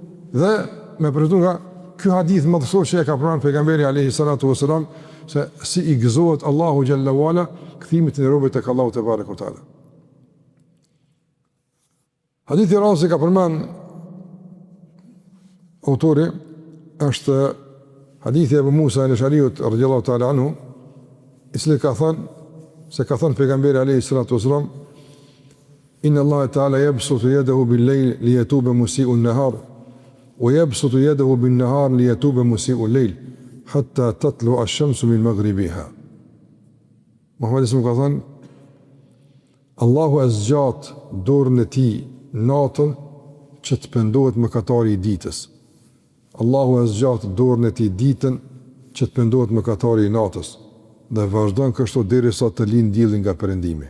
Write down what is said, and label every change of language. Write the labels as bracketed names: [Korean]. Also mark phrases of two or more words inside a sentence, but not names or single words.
[Albanian] Dhe me përfitu nga ky hadith madhësor që e ka pranuar pejgamberi [Arabic] عليه الصلاة والسلام, [Albanian] se si i gëzohet Allahu xhallahu ala kthimit të robëve tek Allahu te [Arabic] تبارك تعالى. [Albanian] Hadithi i radhës ka përmend autori është hadithi e Abu Musa al-Ash'ariut [Arabic] رضي الله تعالى عنه, [Albanian] i cili ka thënë pejgamberi [Arabic] عليه الصلاة والسلام إن الله تعالى يبسط يده بالليل ليتوب مسيء النهار ويبسط يده بالنهار ليتوب مسيء الليل حتى تطلع الشمس من مغربها. [Albanian] Muhammed sallallahu ka thënë, Allahu e zgjat dorën e tij natën që të pendohet mëkatari i ditës. Allahu e zgjat dorën e tij ditën që të pendohet mëkatari i natës dhe vazhdon kështu derisa të lind dielli nga perëndimi.